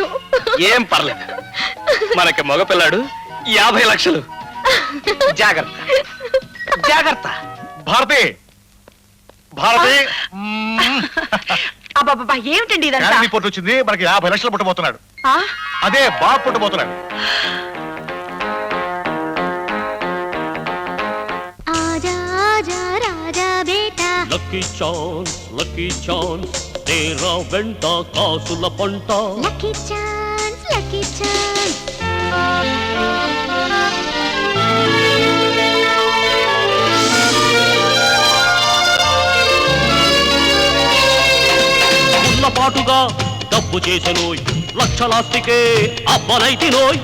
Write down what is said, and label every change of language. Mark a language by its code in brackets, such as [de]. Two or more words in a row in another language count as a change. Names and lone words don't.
[te] ఏం పర్లేదు, మనకి మగపిల్లాడు, 50 లక్షలు. జాగ్రత్త జాగ్రత్త. భారతి భారతి, అబ్బాబ్బా ఏమిటండి ఇదంతా? స్కానింగ్ రిపోర్ట్ వచ్చింది, మనకి 50 లక్షలు పుట్టబోతున్నాడు. ఆ? అదే బాబు పుట్టబోతున్నాడు. [hi] आजा आजा राजा बेटा [en] lucky chance [te] తేరా వెంట కాసుల పంట. [en] lucky chance [te] ఉన్నపాటుగా డబ్బు చేసెనోయ్, లక్షలాస్తికే అబ్బనైతినోయ్.